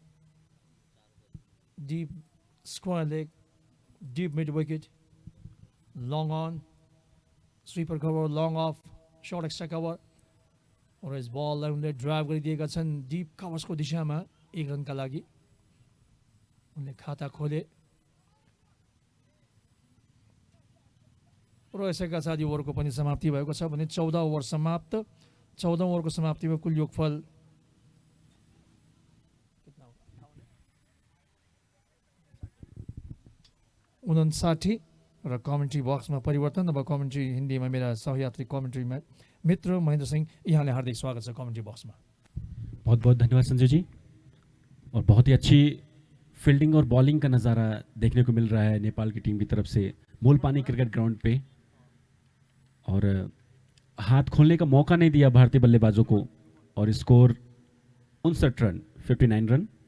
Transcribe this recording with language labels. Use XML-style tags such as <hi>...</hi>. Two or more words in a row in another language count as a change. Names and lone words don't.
<en>deep square leg, deep mid wicket, long on, sweeper cover, long off, short extra cover</en> <ne>और इस बललाई उनले ड्राइभ गरिदिएका छन् डिप कभर्सको दिशामा 1 रनका लागि उनले खाता खोले र यसैका साथ यो ओभरको पनि समाप्ति भएको छ भने 14 ओभर समाप्त 14 ओभरको समाप्तिमा कुल योगफल 59 र कमेन्ट्री बक्समा परिवर्तन अब कमेन्ट्री हिन्दीमा</ne> <hi>मेरा सहयात्री कमेन्ट्री मित्र</hi> <ne>महेन्द्र सिंह यहाँले हार्दिक स्वागत छ कमेन्ट्री बक्समा</ne> <hi>बहुत बहुत धन्यवाद संजय जी और बहुत ही अच्छी फील्डिंग और बॉलिंग का नज़ारा देखने को मिल रहा है नेपाल की टीम की तरफ से मूलपानी क्रिकेट ग्राउंड पे और हाथ खोलने का मौका नहीं दिया भारतीय बल्लेबाजों को और स्कोर 59 रन 59 रन</hi>